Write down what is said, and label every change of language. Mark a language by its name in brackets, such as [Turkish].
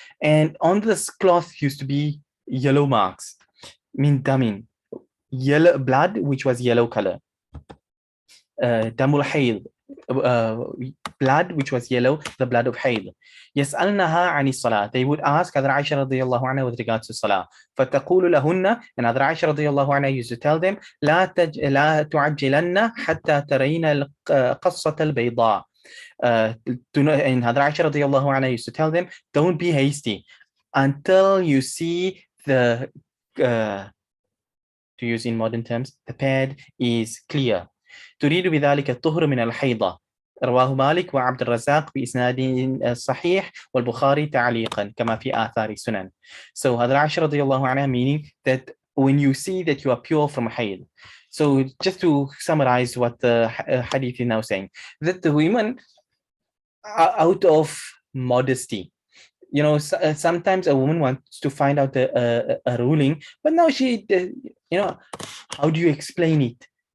[English] And on this cloth used to be yellow marks, min damin, yellow blood, which was yellow color. Damul Haydh, blood which was yellow, the blood of Haydh. [Arabic] يسألنها عن الصلاة. [English] They would ask Hadra Aisha [Arabic] رضي الله عنها [English] with regards to Salah. [Arabic] فتقول لهن, [English] and Hadra Aisha [Arabic] رضي الله عنها [English] used to tell them, [Arabic] لا تعجلن حتى ترين القصة البيضاء. [English] And Hadra Aisha [Arabic] رضي الله عنها [English] used to tell them, don't be hasty until you see the, to use in modern terms, the pad is clear. [Arabic] تريد بذلك الطهر من الحيضة. رواه مالك وعبد الرزاق بإسناد صحيح والبخاري تعليقا كما في آثار سنن. [English] So Hadra Aisha radiallahu anha, meaning that when you see that you are pure from Haydh. So just to summarize what the hadith is now saying, that the women are out of modesty. You know, sometimes a woman wants to find out a ruling, but now she, you know, how do you explain it?